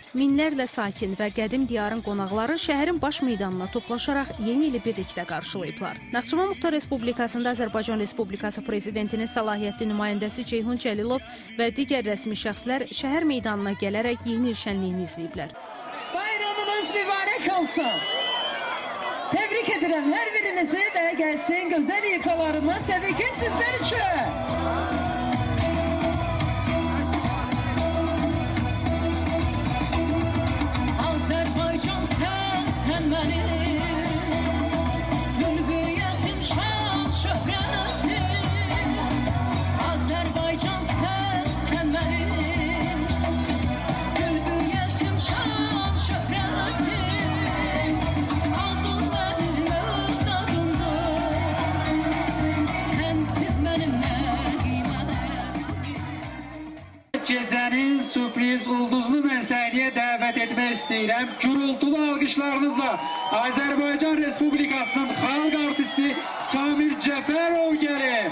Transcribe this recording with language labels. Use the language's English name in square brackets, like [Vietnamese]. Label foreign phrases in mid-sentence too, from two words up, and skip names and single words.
[Azerbaijani] Minlərlə sakin və qədim diyarın qonaqları şəhərin baş meydanına toplaşaraq yeni ili birlikdə qarşılayıblar. Naxçıvan Muxtar Respublikasında Azərbaycan Respublikası Prezidentinin səlahiyyətli nümayəndəsi Ceyhun Cəlilov və digər rəsmi şəxslər şəhər meydanına gələrək yeni il şənliyini izləyiblər. Bayramınız mübarək olsun. [Turkish] Tebrik ederim her birinizi ve gelsin güzel ifalarımız tabii ki sizler için. Azerbaycan sen benim, mülkiyetim şan şöhretim. Azerbaycan sen benim, mülkiyetim şan şöhretim. [Azerbaijani] Gecənin sürpriz ulduzlu məsələyə dəvət etmək istəyirəm. Gürültülü alqışlarınızla Azərbaycan Respublikasının xalq artisti Samir Cəfərov gəlir.